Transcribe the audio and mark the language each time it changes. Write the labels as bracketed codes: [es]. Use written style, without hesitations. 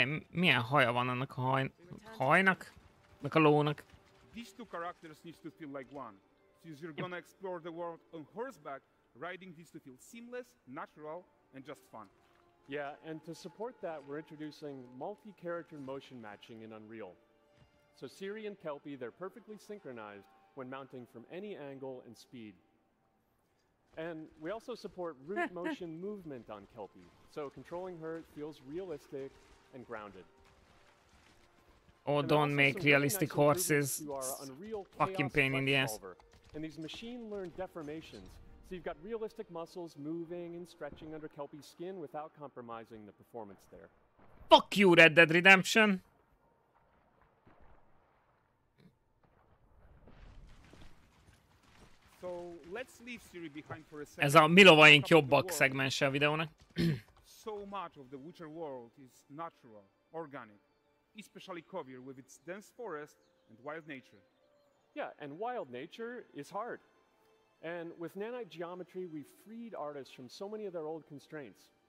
[hu] Milyen haja van annak a hajnak? Annak a lónak? [en] These two characters need to feel like one. Since you're gonna explore the world on horseback, riding needs to feel seamless, natural, and just fun. Yeah, and to support that, we're introducing multi-character motion matching in Unreal. So Ciri and Kelpie, they're perfectly synchronized when mounting from any angle and speed. And we also support root motion movement on Kelpie, so controlling her feels realistic and grounded. Oh, don't make realistic horses. Fucking pain in the ass. And these machine learned deformations. So you've got realistic muscles moving and stretching under Kelpie's skin without compromising the performance there. Fuck you, Red Dead Redemption! So let's leave Ciri behind for a second. [hu] Ez a mi lovaink jobbak szegmense a videónak. [en] So much of the Witcher world is natural, organic, especially Kovir with its dense forest and wild nature. Yeah, and wild nature is hard. And with nanite geometry, we've freed artists from so many of their old constraints.